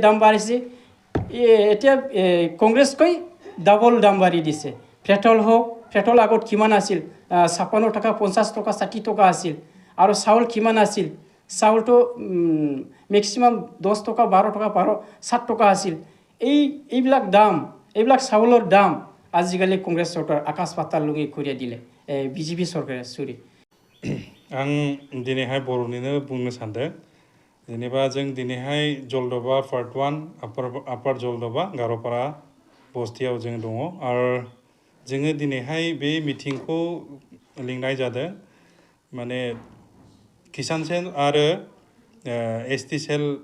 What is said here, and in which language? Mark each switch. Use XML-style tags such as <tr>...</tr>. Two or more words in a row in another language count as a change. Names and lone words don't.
<as>দাম বাঢ়িছে এতিয়া কংগ্ৰেছ কৈ ডাবল দাম বাঢ়ি দিছে পেট্ৰল আগত কিমান আছিল 56 টকা 50 টকা 60 টকা আছিল আৰু চাউল কিমান আছিল চাউলটো মেক্সিমাম 10 টকা 12 টকা 7 টকা আছিল এইবিলাক চাউলৰ দাম আজিকালি কংগ্ৰেছ চৰকাৰ আকাশ পাতাল লুঙি কৰি দিলে বিজেপি চৰকাৰে চুৰি</as> <brx>आं दिनैहाय बर'निनो बुंनो सानदों जेनेबा जों दिनैहाय जलदबा पार्ट 1 आपार जलदबा गार'पारा बस्तियाव जों दङ आरो जोङो दिनैहाय बे मिटिंखौ लिंनाय जादों माने किसान सेल आरो</brx> <en>ST cell</en>